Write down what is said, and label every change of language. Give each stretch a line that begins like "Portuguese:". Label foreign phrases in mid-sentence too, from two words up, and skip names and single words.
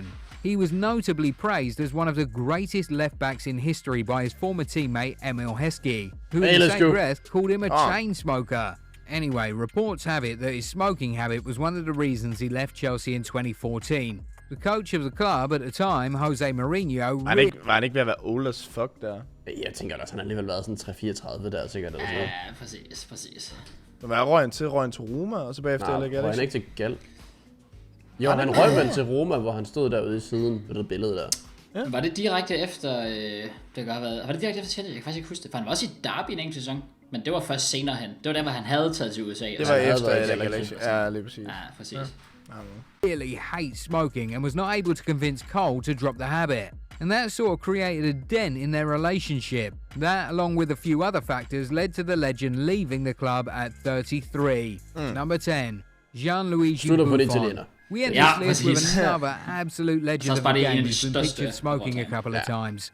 English: He was notably praised as one of the greatest left-backs in history by his former teammate Emil Heskey, who in the same breath called him a chain smoker. Anyway, reports have it that his smoking habit was one of the reasons he left Chelsea in 2014. The coach of the club at the time, Jose Mourinho...
Danish: Var han ikke ved at være
English: old as fuck
Danish: der? Jeg tænker også, han har alligevel været sådan 3-34 der, sikkert. Ja, præcis. Men hvad røg han til? Røg han til Roma, og så bagefter eller røg han ikke til Gal? Jo, han røg vel til Roma, hvor han stod derude i siden ved det billede der. Ja. Var det direkte efter... det kan have været... Var det direkte efter Tjek? Jeg kan faktisk ikke huske det. For han var også i Derby en enkelt sæson. Men det var først senere hen. Det var der, hvor han havde taget til USA. Det var efter Ja, lige præcis. Ja, præcis. Ja.
English: Really hates smoking and was not able to convince Cole to drop the habit. And that sort of created a dent in their relationship. That, along with a few other factors, led to the legend leaving the club at 33. Number 10, Gianluigi Buffon. We end this list with another absolute legend of the game who's been pictured smoking a couple of times.